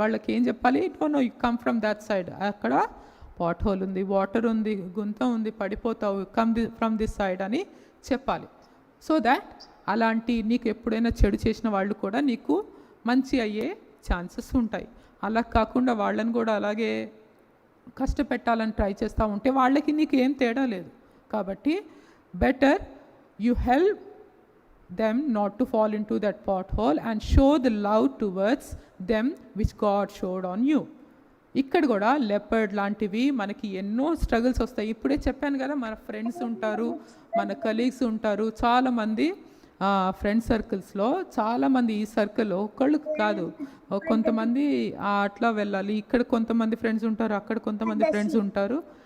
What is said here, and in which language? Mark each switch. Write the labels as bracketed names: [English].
[Telugu] వాళ్ళకి ఏం చెప్పాలి, [English] no you come from that side, [Telugu] అక్కడ పాట్ హోల్ ఉంది, వాటర్ ఉంది, గుంత ఉంది, పడిపోతావు, [English] come from this side [Telugu] అని చెప్పాలి. సో దాట్ అలాంటి నీకు ఎప్పుడైనా చెడు చేసిన వాళ్ళు కూడా నీకు మంచి అయ్యే ఛాన్సెస్ ఉంటాయి. అలా కాకుండా వాళ్ళని కూడా అలాగే కష్టపెట్టాలని ట్రై చేస్తూ ఉంటే వాళ్ళకి నీకు ఏం తేడా లేదు. కాబట్టి [English] Better you help them not to fall into that pothole and show the love towards them which God showed on you. [Telugu] ఇక్కడ కూడా లెపర్డ్ లాంటివి మనకి ఎన్నో స్ట్రగుల్స్ వస్తాయి. ఇప్పుడే చెప్పాను కదా, మన ఫ్రెండ్స్ ఉంటారు, మన కలీగ్స్ ఉంటారు, చాలామంది ఫ్రెండ్ సర్కిల్స్లో చాలామంది, ఈ సర్కిల్ ఒకళ్ళు కాదు కొంతమంది అట్లా వెళ్ళాలి, ఇక్కడ కొంతమంది ఫ్రెండ్స్ ఉంటారు, అక్కడ కొంతమంది ఫ్రెండ్స్ ఉంటారు.